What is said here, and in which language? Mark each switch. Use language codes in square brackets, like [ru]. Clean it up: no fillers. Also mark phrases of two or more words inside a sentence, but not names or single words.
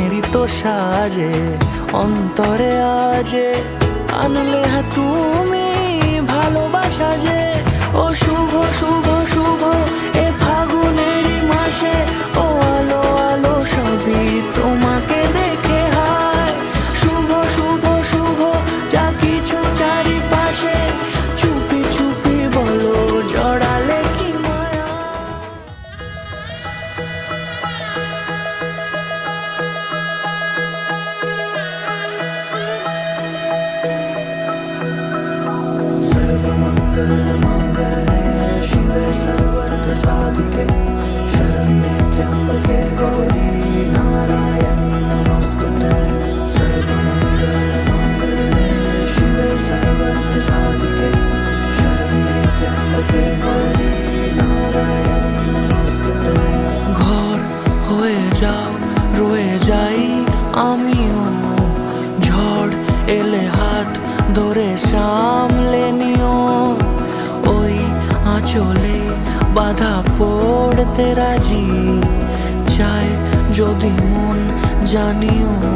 [bn] কত সাজে অন্তরে আজে আনলে হ্যাঁ তুমি ভালোবাসা যে ও শুভ শুভ শুভ এ ফাগুনেরই মাসে ও আলো আলো সবই তোমাকে দেখে হায় শুভ শুভ শুভ যা কিছু চারিপাশে চুপি চুপি বলো জড়ালে কি মায়া [sa] सर्वमङ्गलमाङ्गल्ये शिवे सर्वार्थसाधिके शरण्ये त्र्यम्बके गौरी नारायणी नमोस्तुते सर्वमङ्गलमाङ्गल्ये शिवे सर्वार्थसाधिके शरण्ये त्र्यम्बके गौरी नारायणी नमोस्तुते [bn] ঘর হয়ে যাও রয়ে যাই আমিও ঝড় এলে হাত ধরে সামলে নিও ওই আঁচলে বাধা পড়তে রাজি চায় যদি মন জানিও